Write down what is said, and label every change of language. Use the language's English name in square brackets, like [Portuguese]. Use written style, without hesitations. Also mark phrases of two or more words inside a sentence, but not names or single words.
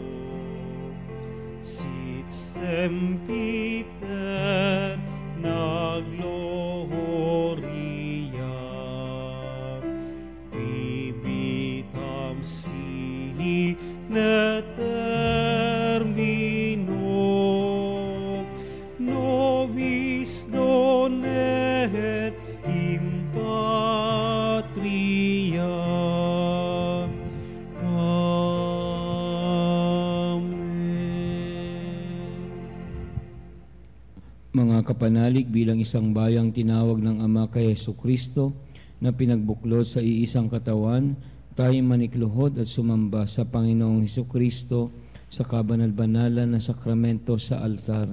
[Latin] sit sempiter na gloria, qui vitam signe termino, nobis donet in patria. [Filipino] Mga kapanalig, bilang isang bayang tinawag ng Ama kay Jesucristo na pinagbuklod sa iisang katawan, tayo manikluhod at sumamba sa Panginoong Jesucristo sa kabanal-banalan na sakramento sa altar.